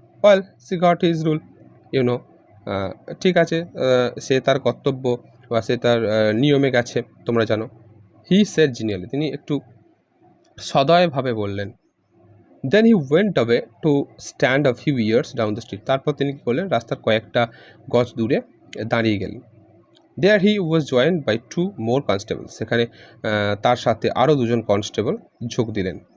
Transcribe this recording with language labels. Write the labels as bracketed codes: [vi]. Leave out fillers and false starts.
[en] well, she got his rule, you know, [bn] ঠিক আছে, সে তার কর্তব্য বা সে তার নিয়মে গেছে, তোমরা জানো। [en] he said genially, [bn] তিনি একটু সদয়ভাবে বললেন। [en] then he went away to stand a few years down the street, [bn] তারপর তিনি কী করলেন, রাস্তার কয়েকটা গজ দূরে দাঁড়িয়ে গেলেন। [en] There he was joined by 2 more constables. [bn] সেখানে তার সাথে আরও 2জন কনস্টেবল যোগ দিলেন।